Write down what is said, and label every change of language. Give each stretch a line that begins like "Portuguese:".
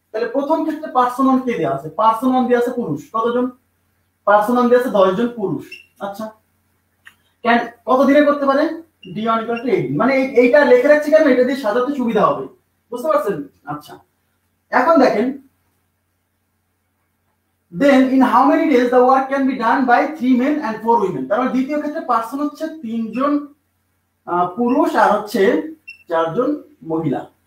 Bangla: তাহলে প্রথম ক্ষেত্রে পার্সন ওয়ান কে দেয়া আছে? পার্সন ওয়ান দেয়া আছে পুরুষ, কতজন? পার্সন ওয়ান দেয়া আছে 10 জন পুরুষ। আচ্ছা, কেন কত দিনে করতে পারে? d1 = 8। মানে এইটা লিখে রাখছি কেন, এটা দিয়ে সাজাতে সুবিধা হবে, বুঝতে পারছেন? আচ্ছা, এখন দেখেন
English: then in how many days the work can be done by 3 men and 4 women.
Bangla: তার মানে দ্বিতীয় ক্ষেত্রে পার্সন হচ্ছে 3 জন পুরুষ আর হচ্ছে 4 জন মহিলা।